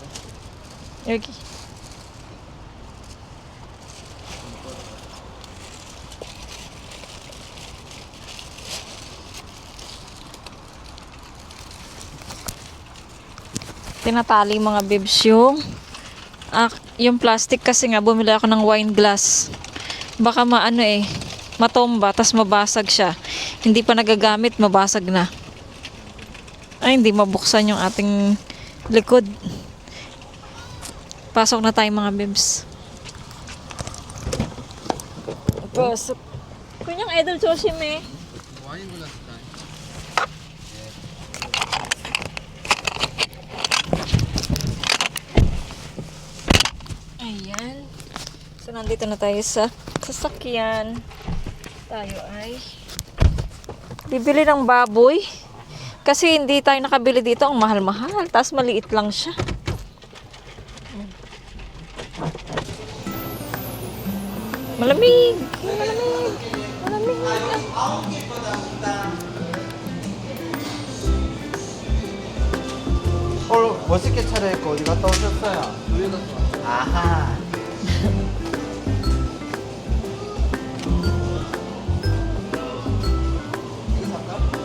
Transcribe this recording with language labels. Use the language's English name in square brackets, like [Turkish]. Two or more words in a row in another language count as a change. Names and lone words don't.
[Korean] 여기. [Filipino] Tinatali mga bibs yung plastic kasi nga bumili ako ng [English] wine glass. [Filipino] Baka matomba tas mabasag siya. Hindi pa nagagamit, mabasag na. Ay, hindi mabuksan yung ating likod. Pasok na tayo mga bibs. Pasok. Kunyang idol Joshim eh. [Korean] 와인 골랐을 때. [Filipino] Ayan. So, nandito na tayo sa sasakyan. Tayo ay bibili ng baboy. Kasi hindi tayo nakabili dito. Ang mahal-mahal. Tapos maliit lang siya. Malamig. Malamig. Malamig. [Korean] 멋있게 차려입고 어디 갔다 오셨어요? 교회 갔다 왔어요. 아하. 이거 살까?